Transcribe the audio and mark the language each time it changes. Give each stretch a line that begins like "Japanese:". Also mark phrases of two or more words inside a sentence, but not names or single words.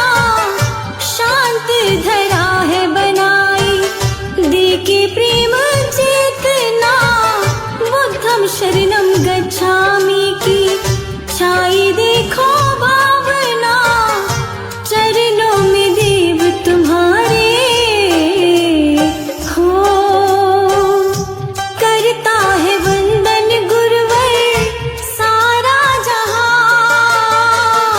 Hindi: शांत धरा है बनाई देके प्रेम चेतना,
Pali: बुद्धम शरणम गच्छामि
Hindi: की छाई देखो भावना। चरणों में देव तुम्हारे हो, करता है वंदन गुरुवर सारा जहान।